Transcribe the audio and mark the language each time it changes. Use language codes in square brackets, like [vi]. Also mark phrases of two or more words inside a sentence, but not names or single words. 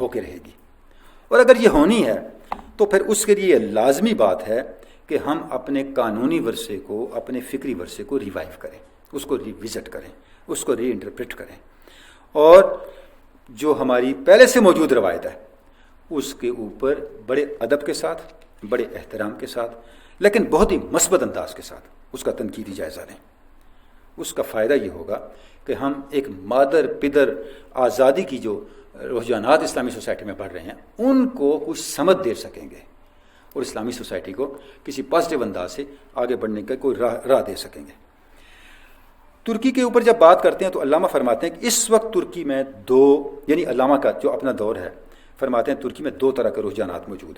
[ur] ہو کے رہے گی، اور اگر یہ ہونی ہے تو پھر اس کے لیے لازمی بات ہے کہ ہم اپنے قانونی ورثے کو، اپنے فکری ورثے کو ریوائیو کریں، اس کو ریوزٹ کریں، اس کو ری انٹرپریٹ کریں، اور جو ہماری پہلے سے موجود روایت ہے اس کے اوپر بڑے ادب کے ساتھ، بڑے احترام کے ساتھ، لیکن بہت ہی مثبت انداز کے ساتھ اس کا تنقیدی جائزہ لیں. اس کا فائدہ یہ ہوگا کہ ہم ایک مادر پدر آزادی کی جو رجحانات اسلامی سوسائٹی میں بڑھ رہے ہیں ان کو کچھ سمجھ دے سکیں گے اور اسلامی سوسائٹی کو کسی پازیٹیو انداز سے آگے بڑھنے کا کوئی راہ دے سکیں گے. ترکی کے اوپر جب بات کرتے ہیں تو علامہ فرماتے ہیں کہ اس وقت ترکی میں یعنی علامہ کا جو اپنا دور ہے، فرماتے ہیں ترکی میں 2 طرح کے رجحانات موجود ہیں.